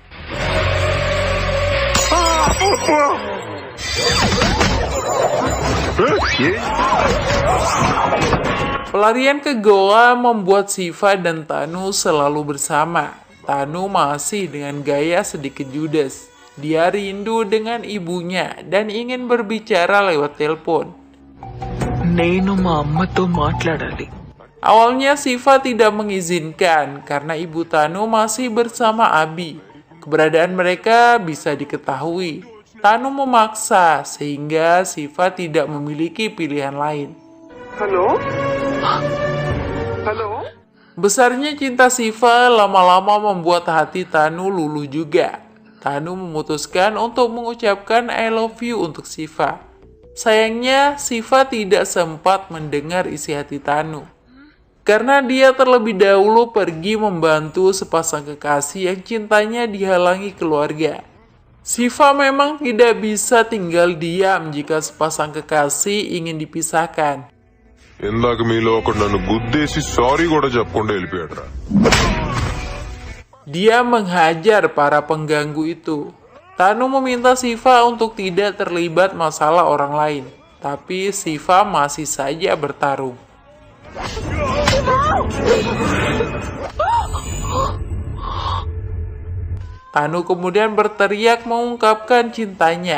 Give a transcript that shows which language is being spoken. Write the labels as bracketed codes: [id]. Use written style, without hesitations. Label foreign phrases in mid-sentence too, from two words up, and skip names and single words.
[id] Pelarian ke goa membuat Siva dan Tanu selalu bersama. Tanu masih dengan gaya sedikit judes. Dia rindu dengan ibunya dan ingin berbicara lewat telepon. [te] నేను మా అమ్మతో మాట్లాడాలి. [id] Awalnya Siva tidak mengizinkan karena ibu Tanu masih bersama Abi. Keberadaan mereka bisa diketahui. Tanu memaksa sehingga Siva tidak memiliki pilihan lain. Halo? Besarnya cinta Siva lama-lama membuat hati Tanu luluh juga. Tanu memutuskan untuk mengucapkan [en] I love you [id] untuk Siva. Sayangnya Siva tidak sempat mendengar isi hati Tanu. Karena dia terlebih dahulu pergi membantu sepasang kekasih yang cintanya dihalangi keluarga. Siva memang tidak bisa tinggal diam jika sepasang kekasih ingin dipisahkan. [te] ఇందాక మీలో ఒకడు నన్ను గుద్దేసి సారీ కూడా చెప్పకుండా వెళ్ళిపోయాడురా. [id] Dia menghajar para pengganggu itu. Tanu meminta Siva untuk tidak terlibat masalah orang lain. Tapi Siva masih saja bertarung. Tanu kemudian berteriak mengungkapkan cintanya.